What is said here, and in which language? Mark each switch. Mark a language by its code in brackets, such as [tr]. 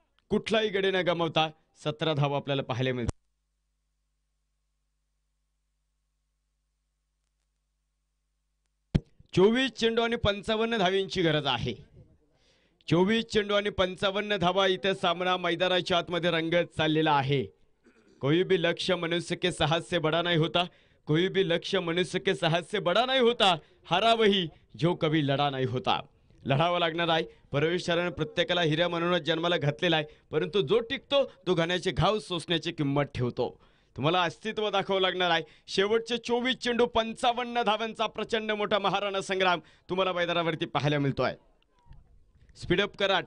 [mr] कुठलाही गडी न गमावता 17 धावा आपल्याला पाहायला मिळतात. 24 चेंडू आणि 55 धावांची गरज आहे. 24 चेंडू आणि 55 धावा इथे सामना मैदानाच्या आतमध्ये रंगत चाललेला आहे. [hi] कोई भी लक्ष्य मनुष्य के साहस से बड़ा नहीं होता, कोई भी लक्ष्य मनुष्य के साहस से बड़ा नहीं होता, हारा वही जो कभी लढा नहीं होता. [mr] लढावा लागणार आहे. परमेश्वराने प्रत्येकाला हिऱ्या म्हणूनच जन्माला घातलेला आहे, परंतु जो टिकतो तो घाण्याचे घाव सोसण्याची किंमत ठेवतो. तुम्हाला अस्तित्व दाखवावं लागणार आहे. शेवटचे 24 चेंडू 55 धावांचा प्रचंड मोठा महाराणा संग्राम तुम्हाला मैदानावरती पाहायला मिळतोय. स्पीडअप करा.